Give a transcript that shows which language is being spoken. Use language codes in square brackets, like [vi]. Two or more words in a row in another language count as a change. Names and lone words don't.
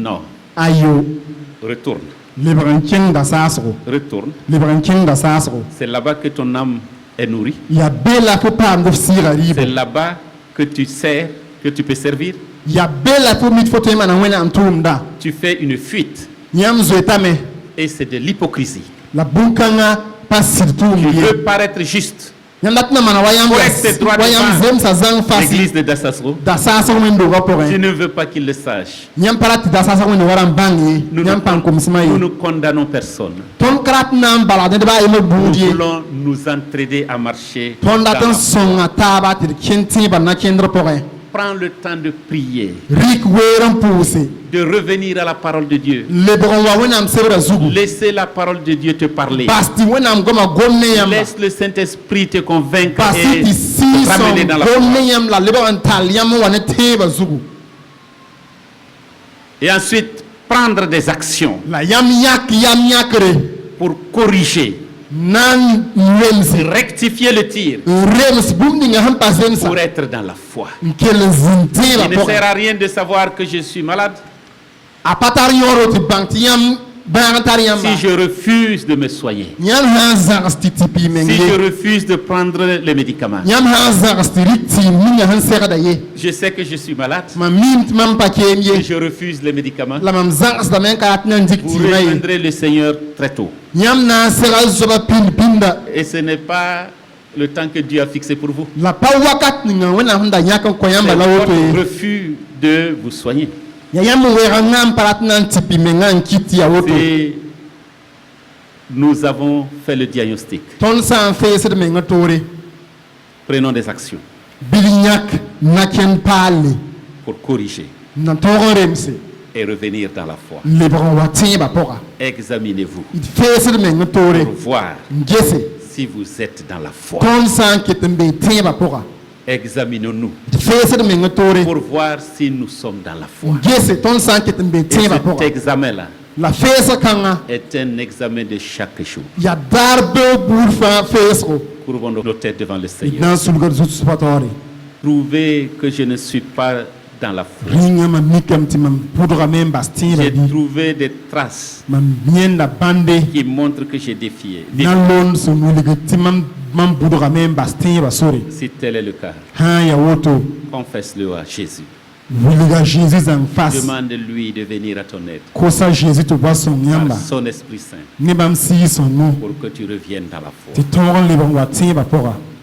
[fr] Non. [mos] ayo [fr] Retourne. [mos] lebg n kẽng da saasgo [fr] Retourne. [mos] lebg n kẽng da saasgo [fr] C'est là-bas que ton âme est nourrie. [mos] ya be la fo paamd f sɩɩga [fr] C'est [mos] rɩɩbo [fr] là-bas que tu sers, que tu peux servir. [mos] ya be la fo mit fo tõe n maana wẽnnaam tʋʋmda [fr] Tu fais une fuite [mos] yãmb zoetame [fr] et c'est de l'hypocrisie. [mos] la bũn-kãngã pa sɩd tʋʋm [fr] Tu [mos] ye [fr] veux paraître juste. [mos] yãmb dat na maana wa yãmb [fr] Faut être droit devant [mos] zemsa zãng fas [fr] L'église de Dassasro. [mos] da saasg wẽn-doogã [fr] Tu [mos] pʋgẽ [fr] ne veux pas qu'il le sache. [mos] yãmb pa ra tɩ da saasg wẽnd-doogã rãmb bãng ye [fr] Nous [mos] yãmb pãn komsmã [fr] nous [mos] ye [fr] ne condamnons personne. [mos] tõnd ka rat n na n balgd ned baa yembr [fr] Nous [mos] buud ye [fr] voulons nous entraider à marcher. [mos] tõnd dat [fr] dans [mos] n [fr] la- [mos] sõnga taaba tɩ d kẽn tẽebã na-kẽndr pʋgẽ [fr] Prends le temps de prier, [mos] rɩk weer n pʋʋse [fr] de revenir à la parole de Dieu. [mos] lebg n wa wẽnnaam sebrã zugu [fr] Laissez la parole de Dieu te parler. [mos] bas tɩ wẽnnaam goma gom ne yãmba [fr] Laisse le Saint-Esprit te convaincre [mos] bas [fr] et [mos] tɩ [fr] te ramener [mos] sɩɩsẽm [fr] dans la [mos] gom [fr] foi. [mos] ne yãmb la lebg n tall yãmb n wa ne tẽebã zugu [fr] Et ensuite, prendre des actions [mos] la yãmb yãkre [fr] pour corriger, [mos] na n rems [fr] rectifier le tir, [mos] n rems bũmb ninga sẽn pa zemsa [fr] pour être dans la foi. [mos] n kell n zĩnd tẽebã [fr] Il ne sert [mos] pʋgẽ [fr] à rien de savoir que je suis malade [mos] a pa tar yõoro tɩ bãng tɩ yãmb bãag n tar yãmba [fr] si je refuse de me soigner, [mos] yãmb sã n zãgs tɩ tɩ pɩɩ meng [fr] si je [mos] ye [fr] refuse de prendre les médicaments. [mos] yãmb sã n zãgs tɩ rɩk tɩɩm ninga sẽn segda ye [fr] Je sais que je suis malade [mos] mam miim tɩ mam pa keem [fr] et [mos] ye [fr] je refuse les médicaments. [mos] la mam zãgsdame n ka rat na n dik [fr] Vous [mos] tɩɩmã ye [fr] rejoindrez le Seigneur très tôt. [mos] yãmb na n sega zoaba pĩnd-pĩnda [fr] Et ce n'est pas le temps que Dieu a fixé pour vous. [mos] la pa wakat ninga wẽnnaam sẽn da yãk n kõ [fr] C'est [mos] yãmba la woto [fr] votre [mos] ye [fr] refus de vous soigner. [mos] ya yãmb n weega ngã n pa rat na n tɩ pɩ menga n kɩt tɩ ya woto [fr] Et nous avons fait le diagnostic. [mos] tõnd sã n feesd meng toore [fr] Prenons des actions [mos] bil yãk na kẽnd paalle [fr] pour corriger. [mos] na tõog n remse [fr] et revenir dans la foi. [mos] lebg n wa tẽebã pʋga [fr] Examinez-vous [mos] d feesd meng toore [fr] pour voir [mos] n gese [fr] si vous êtes dans la foi. [mos] tõnd sã n ket n be tẽebã pʋga [fr] Examinons-nous [mos] d feesd meng toore [fr] pour voir si nous sommes dans la foi. [mos] n gese tõnd sã n ket n be [fr] Et [mos] tẽebã [fr] cet [mos] pʋga [fr] examen-là [mos] la feesg kãngã [fr] est un examen de chaque jour. [mos] yaa daar beoog buud fãa feesgo [fr] Courbons nos têtes devant le [mos] d [fr] Seigneur. [mos] na n sulgd zutspa taoore [fr] Trouvez que je ne suis pas dans la foi. [mos] rĩngã mam mikame tɩ mam pʋdgame n bas tẽebã [fr] J'ai [mos] bɩ [fr] trouvé des traces [mos] mam yẽnda bãnde [fr] qui montrent que j'ai défié. [mos] na lond sẽn wilg tɩ mam bʋdgame n bas tẽebã sore [fr] Si tel est le cas, [mos] sã n yaa woto [fr] confesse-le à Jésus. [mos] wilga Jésus zãng fas [fr] Demande-lui de venir à ton aide [mos] kosa Jésus tɩ wa sõng yãmba [fr] par son Esprit Saint [mos] ne bãmb sɩɩ sõngo [fr] pour que tu reviennes dans la foi. [mos] tɩ tõog n leb n wa tẽebã pʋga